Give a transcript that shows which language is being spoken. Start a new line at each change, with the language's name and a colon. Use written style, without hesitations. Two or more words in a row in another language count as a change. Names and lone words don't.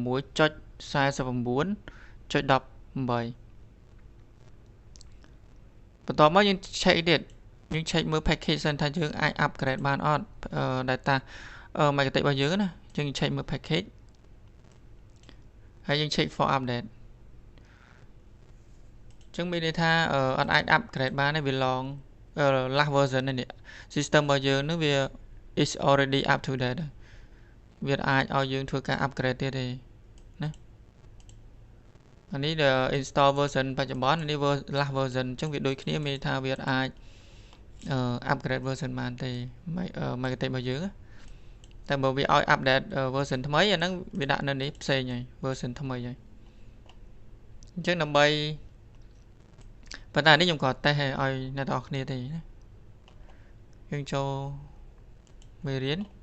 Khmer: 6.49.18 បន្ទាប់មកយើង check ទៀតយើង check មើល package សិនថាយើងអាច upgrade បានអត់ data Megatick របស់យើងណាយើង check មើល package ហើយយើង
English: check for update
Khmer: អញ្ចឹងមានន័យថាអត់អាច upgrade បានទេវា
English: long last version
Khmer: នេះ system របស់យើងនឹងវា
English: is already up to date
Khmer: វា អាចឲ្យយើងធ្វើការ upgrade ទៀតទេណាអានេះ
English: install version
Khmer: បច្ចុប្បន្ននេះ
English: last version
Khmer: អញ្ចឹងវាដូចគ្នាមានថាវាអាច
English: upgrade version
Khmer: បានទេ Megatick របស់យើងតែបើវាឲ្យ
English: update version
Khmer: ថ្មីអាហ្នឹងវាដាក់នៅនេះផ្សេងហើយ version ថ្មីហើយអញ្ចឹងដើម្បីប៉ុន្តែនេះខ្ញុំក៏តេស្តឲ្យអ្នកនរគ្នាទេណាយើងចូលមេរៀន